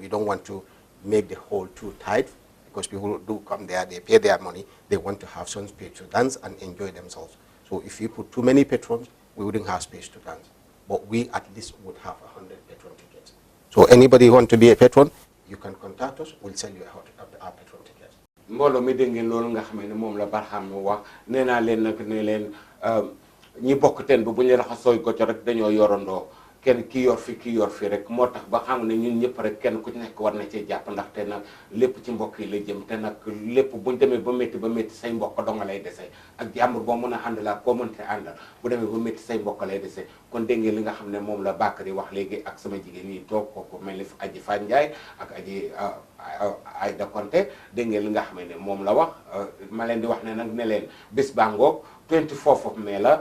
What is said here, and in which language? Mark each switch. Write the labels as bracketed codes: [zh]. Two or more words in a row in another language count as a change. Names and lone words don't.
[en] We don't want to make the hall too tight, because people do come there, they pay their money, they want to have some space to dance and enjoy themselves. So if you put too many patrons, we wouldn't have space to dance. But we at least would have 100 patron tickets. So anybody who wants to be a patron, you can contact us, we'll sell you our patron tickets. [wo] mbooloo mi dégg ngeen loolu nga xam ne moom la Barham mu wax nee naa leen nag ne leen ñi bokk teen bi bu ñu raxasooy gocco rek dañoo yorandoo kenn ki yor fi rek moo tax ba xam ne ñun ñëpp rek kenn ku ci nekk war na cee jàpp ndaxte nag lépp ci mbokk yi la jëm te nag lépp buñ demee ba métti say mbokk donga lay dese ak jàmbur boo mën a ànd laa koo mënte àndal bu demee ba métti say mbokk lay dese kon dégg ngeen li nga xam ne moom la Bakary wax léegi ak sama jigéen yi toog kooku mel ni aji Fan Ndiaye ak aji Aïda Konté dégg ngeen li nga xam ne moom la wax ma leen di wax ne nag ne leen bés baa ngoog [en] 24 of May [wo] la